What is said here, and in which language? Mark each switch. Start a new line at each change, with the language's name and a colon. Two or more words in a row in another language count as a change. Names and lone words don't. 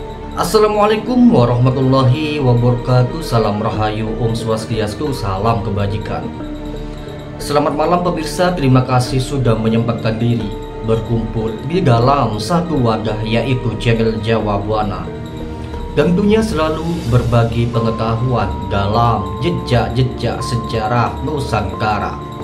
Arabic: السلام عليكم ورحمة الله وبركاته.
Indonesian: Salam rahayu,
Sanskrit: Om Swastiastu,
Indonesian: salam kebajikan. Selamat malam pemirsa, terima kasih sudah menyempatkan diri berkumpul di dalam satu wadah, yaitu channel Jawa Buana. Tentunya selalu berbagi pengetahuan dalam jejak-jejak sejarah Nusantara.